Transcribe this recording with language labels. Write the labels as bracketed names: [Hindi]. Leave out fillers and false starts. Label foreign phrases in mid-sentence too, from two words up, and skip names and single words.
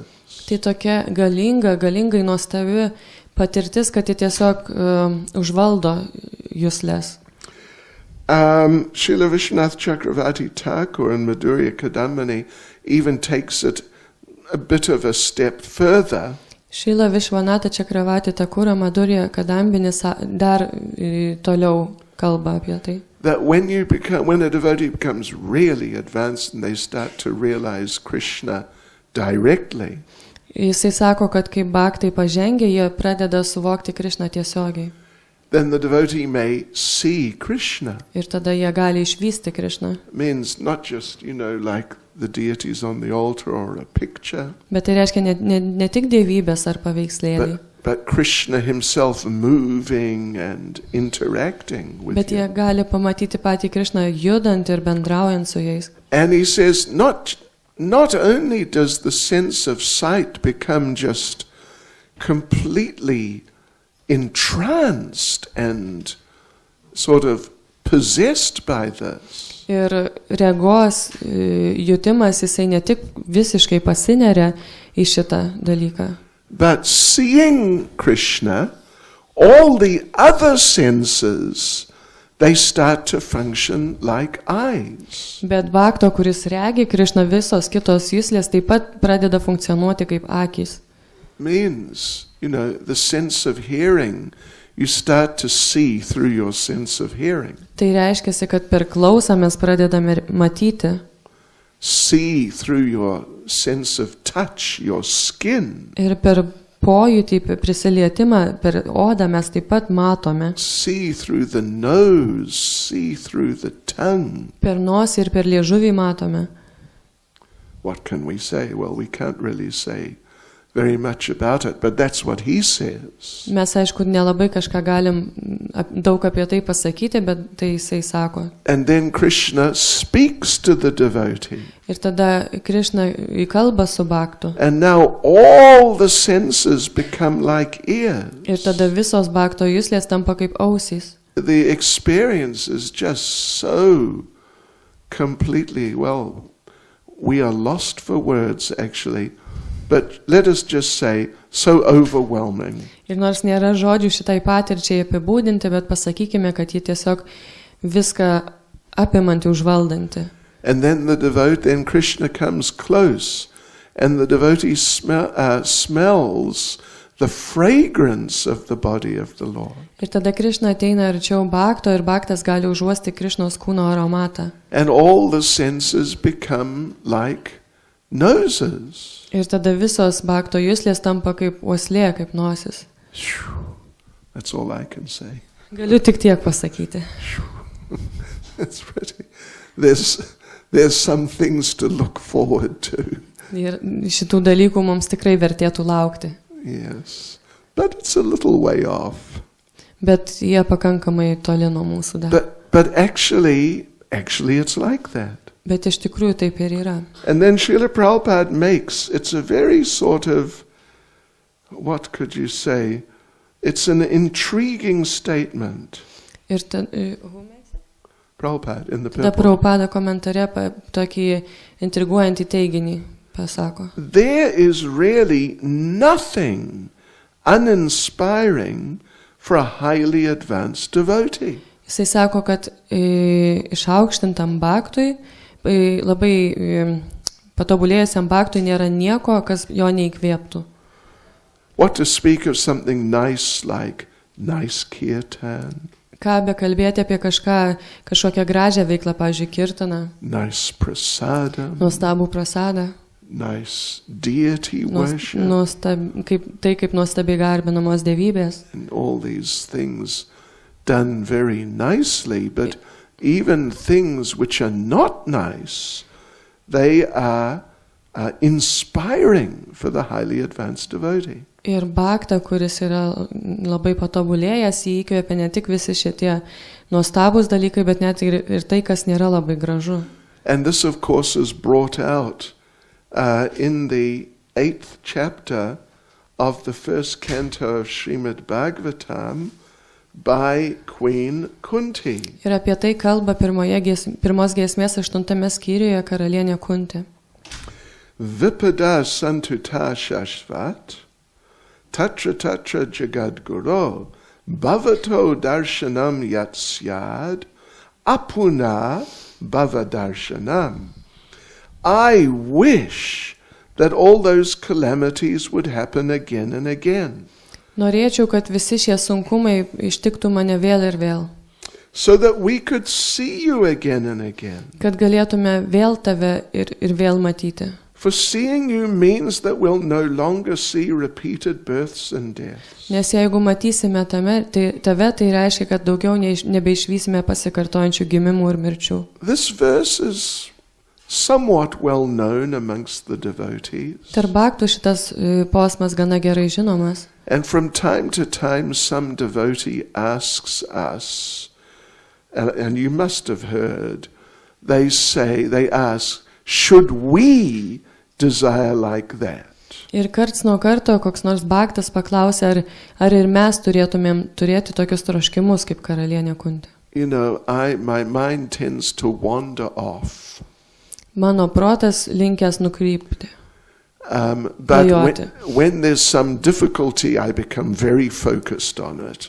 [Lithuanian] Tai tokia galingai nuostabi patirtis, kad ji tiesiog užvaldo juslės. [English] Srila Vishwanath Chakravarti Thakur and Madhurya Kadambini even takes it a bit of a step further. [Lithuanian] Srila Vishwanatha Chakravarti Thakur, Madhurya Kadambini dar toliau kalba apie tai. [English] That when a devotee becomes really advanced and they start to realize Krishna directly, [Lithuanian] Jisai sako, kad kai bhaktai pažengia, jie pradeda suvokti Krishną tiesiogiai. [English] then the devotee may see Krishna. [Lithuanian] Ir tada jie gali išvysti Krišną. [English] Means not just, like the deities on the altar or a picture, [Lithuanian] Bet tai reiškia ne tik dievybės ar paveikslėliai, [English] but Krishna himself moving and interacting with [Lithuanian] bet jie [English] you. [Lithuanian] gali pamatyti patį Krišną judant ir bendraujant su jais. [English] And he says, not only does the sense of sight become just completely entranced and sort of possessed by this. [Lithuanian] Ir regos jutimas jisai ne tik visiškai pasineria į šitą dalyką. [English] But seeing Krishna, all the other senses, they start to function like eyes. [Lithuanian] Bet bhakto, kuris regi Krišną, visos kitos juslės taip pat pradeda funkcionuoti kaip akys. [English] Means, the sense of hearing, you start to see through your sense of hearing. [Lithuanian] Tai reiškia, kad per klausą mes pradedame matyti. [English] See through your sense of touch, your skin. [Lithuanian] Ir per pojūtį, prisilietimą, per odą mes taip pat matome. [English] See through the nose, see through the tongue. [Lithuanian] Per nosį ir per liežuvį matome. [English] What can we say? Well, we can't really say very much about it, but that's what he says. [Lithuanian] Mes, aišku, nelabai kažką galim daug apie tai pasakyti, bet tai jisai sako. [English] And then Krishna speaks to the devotee. [Lithuanian] Ir tada Krišna įkalba su bhaktu. [English] And now all the senses become like ears. [Lithuanian] Ir tada visos bhakto juslės tampa kaip ausys. [English] The experience is just so completely, we are lost for words actually, but let us just say, so overwhelming. [Lithuanian] Ir nors nėra žodžių šitai patirčiai apibūdinti, bet pasakykime, kad ji tiesiog viską apimanti, užvaldanti. [English] And then Krishna comes close, and the devotee smells the fragrance of the body of the Lord. [Lithuanian] Ir tada Krišna ateina arčiau bhakto ir bhaktas gali užuosti Krišnos kūno aromatą. [English] And all the senses become like noses. [Lithuanian] Ir tada visos bhakto juslės tampa kaip uoslė, kaip nosis. [English] That's all I can say. [Lithuanian] Galiu tik tiek pasakyti. [English] That's pretty. There's some things to look forward to. [Lithuanian] Ir šitų dalykų mums tikrai vertėtų laukti. [English] Yes, but it's a little way off. [Lithuanian] Bet jie pakankamai toli nuo mūsų dar. [English] But actually it's like that. [Lithuanian] Bet iš tikrųjų taip ir yra. [English] And then Srila Prabhupada it's a very sort of, what could you say, it's an intriguing statement. [Lithuanian] Ir [English] Prabhupada in the [Lithuanian] tada [English] purport. [Lithuanian] Prabhupada komentare tokį intriguojantį teiginį pasako. [English] There is really nothing uninspiring for a highly advanced devotee. [Lithuanian] Jisai sako, kad išaukštintam bhaktui, labai patobulėjusiam bhaktui nėra nieko, kas jo neįkvėptų. [English] What to speak of something nice like nice kirtan, [Lithuanian] Ką be kalbėti apie kažkokią gražią veiklą, pavyzdžiui, kirtaną, [English] nice prasadam, [Lithuanian] nuostabų prasadą, [English] nice deity worship, [Lithuanian] kaip nuostabiai garbinamos dievybės. [English] and all these things done very nicely, but even things which are not nice, they are inspiring for the highly advanced devotee. [Lithuanian] Ir bhaktą, kuris yra labai patobulėjęs, jį įkvėpia ne tik visi šitie nuostabūs dalykai, bet net ir tai, kas nėra labai gražu. [English] And this, of course, is brought out in the 8th chapter of the first canto of Srimad Bhagavatam by Queen Kunti. [Lithuanian] Ir apie tai kalba pirmos giesmės 8 skyriuje karalienė Kunti. [Sanskrit] विपदः सन्तु ताः शश्वत्, तत्र तत्र जगद्गुरो, भवतो दर्शनं यत्स्याद्, अपुनर्भवदर्शनम्. [English] I wish that all those calamities would happen again and again. [Lithuanian] Norėčiau, kad visi šie sunkumai ištiktų mane vėl ir vėl. [English] So that we could see you again and again. [Lithuanian] Kad galėtume vėl tave ir vėl matyti. [English] For seeing you means that we'll no longer see repeated births and deaths. [Lithuanian] Nes jeigu matysime tave, tai reiškia, kad daugiau nebeišvysime pasikartojančių gimimų ir mirčių. [English] This verse is somewhat well known amongst the devotees. [Lithuanian] Tarp bhaktų šitas posmas gana gerai žinomas. [English] And from time to time some devotee asks us, and you must have heard, they ask, should we desire like that? [Lithuanian] Ir karts nuo karto koks nors bhaktas paklausė, ar ir mes turėtumėm turėti tokius troškimus kaip karalienė Kunti. [English] You know, my mind tends to wander off. [Lithuanian] Mano protas linkęs nukrypti. [English] But when there's some difficulty, I become very focused on it.